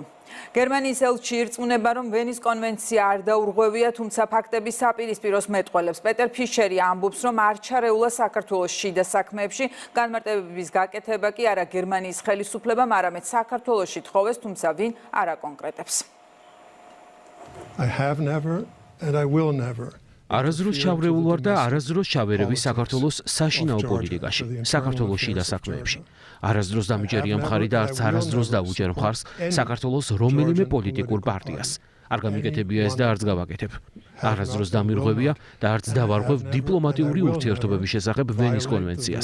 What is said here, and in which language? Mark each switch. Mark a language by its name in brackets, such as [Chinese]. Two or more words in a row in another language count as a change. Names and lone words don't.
[Georgian] გერმანიის ელჩი ირწმუნება, რომ ვენის კონვენცია არ დაურღვევია, თუმცა ფაქტების საპირისპიროს მეტყველებს. პეტერ ფიშერი ამბობს, რომ არ ჩარეულა საქართველოს შიდა საქმეებში, განმარტებების გაკეთება კი არა გერმანიის ხელისუფლებამ, არამედ საქართველოში თხოვეს, თუმცა ვინ არ აკონკრეტებს. [English] I have never and I will never. [Georgian] არასდროს ჩავრეულ ვარ და არასდროს ჩავერევი საქართველოს საშინაო პოლიტიკაში, საქართველოს შიდა საქმეებში. არასდროს დამიჯერია მხარი და არც არასდროს დაუჯერ მხარს საქართველოს რომელიმე პოლიტიკურ პარტიას. არ გამიკეთებია ეს და არც გავაკეთებ. არასდროს დამირღვევია და არც დავარღვევ დიპლომატიური ურთიერთობების შესახებ ვენის კონვენციას.